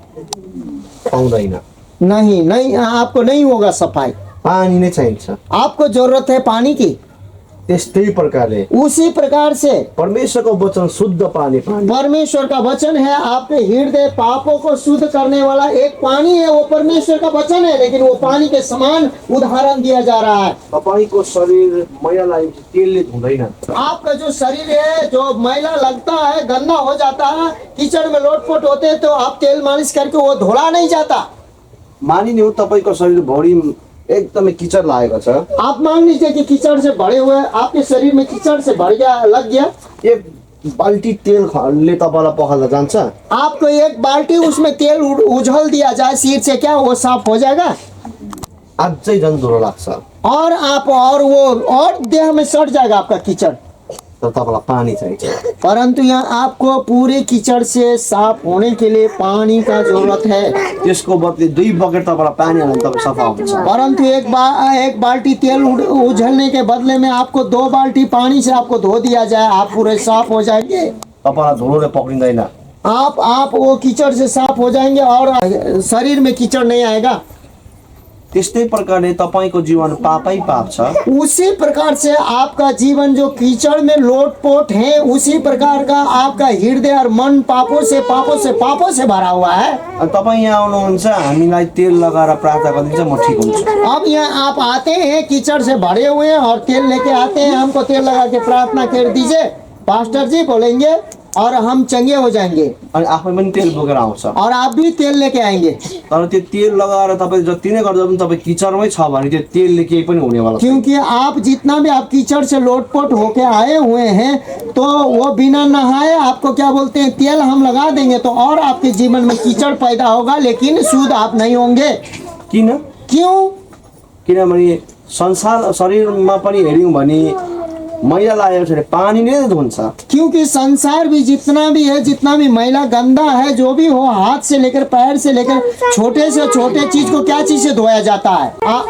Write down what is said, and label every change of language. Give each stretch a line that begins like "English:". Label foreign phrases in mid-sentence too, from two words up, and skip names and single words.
Nepali: पाउँदैन।
Hindi: नहीं नहीं, आपको नहीं होगा सफाई।
Nepali: पानी नै चाहिन्छ।
Hindi: आपको जरूरत है पानी की।
Nepali: त्यस्तै प्रकारले
Hindi: उसी प्रकार से
Nepali: परमेश्वरको वचन शुद्ध पानी
Hindi: परमेश्वर का वचन है, आपके हृदय पापों को शुद्ध करने वाला एक पानी है, वो परमेश्वर का वचन है, लेकिन वो पानी के समान उदाहरण दिया जा रहा है।
Nepali: तपाईँको शरीर मैला लागेपछि तेलले धुँदैन।
Hindi: आपका जो शरीर है जो मैला लगता है, गंदा हो जाता है, कीचड़ में लोटपोट होते हैं, तो आप तेल मालिश करके वो धोला नहीं जाता।
Nepali: मानिने हो तपाईँको शरीर भरि एकदमै किचड लागेको छ।
Hindi: आप मान लीजिए कि कीचड़ से भरे हुए, आपके शरीर में कीचड़ से भर गया, लग गया।
Nepali: एक बाल्टी तेलले तपाईँलाई पखाल्दा जान्छ?
Hindi: आपको एक बाल्टी उसमें तेल उझल दिया जाए सिर से, क्या वो साफ हो जाएगा?
Nepali: अझै झन् धुलो लाग्छ।
Hindi: और आप और देह में सड़ जाएगा आपका कीचड़।
Nepali: तर तपाईँलाई पानी चाहिन्छ।
Hindi: परंतु यहाँ आपको पूरे कीचड़ से साफ होने के लिए पानी का जरूरत है।
Nepali: त्यसको बदले 2 बकेट तपाईँलाई पानी हाल्यो भने तपाईँ सफा हुन्छ।
Hindi: परंतु एक बाल्टी तेल उझलने के बदले में आपको 2 बाल्टी पानी से आपको धो दिया जाए, आप पूरे साफ हो जाएंगे।
Nepali: तपाईँलाई धुलोले पक्रिँदैन।
Hindi: आप वो कीचड़ से साफ हो जाएंगे और शरीर में कीचड़ नहीं आएगा।
Nepali: त्यस्तै प्रकारले तपाईँको जीवन पापै पाप छ।
Hindi: उसी प्रकार से आपका जीवन जो कीचड़ में लोटपोट है, उसी प्रकार का आपका हृदय और मन पापों से भरा हुआ है।
Nepali: अनि तपाईँ यहाँ आउनुहुन्छ, हामीलाई तेल लगाएर प्रार्थना गरिदिन्छ, म ठिक हुन्छु।
Hindi: अब यहाँ आप आते हैं कीचड़ से भरे हुए हैं और तेल लेके आते हैं, हमको तेल लगा के प्रार्थना कर दीजिए पास्टर जी, बोलेंगे और हम चंगे हो जाएंगे।
Nepali: अनि आफै पनि तेल बोकेर आउँछ।
Hindi: और आप भी तेल लेके आएंगे।
Nepali: तर त्यो तेल लगाएर तपाईँ जति नै गर्दा पनि तपाईँ किचडमै छ भने त्यो तेलले केही पनि हुनेवाला छैन।
Hindi: क्योंकि आप जितना भी आप कीचड़ से लोटपोट होके आए हुए हैं, तो वो बिना नहाए आपको क्या बोलते हैं, तेल हम लगा देंगे तो और आपके जीवन में कीचड़ पैदा होगा, लेकिन शुद्ध आप नहीं होंगे।
Nepali: किन?
Hindi: क्यों?
Nepali: किनभने संसार शरीरमा पनि हेऱ्यौँ भने मैला लागेको छ भने पानी नै धुन्छ।
Hindi: क्योंकि संसार भी जितना भी है, जितना भी मैला गंदा है, जो भी हो, हाथ से लेकर पैर से लेकर छोटे से छोटे चीज को क्या चीज से धोया जाता है?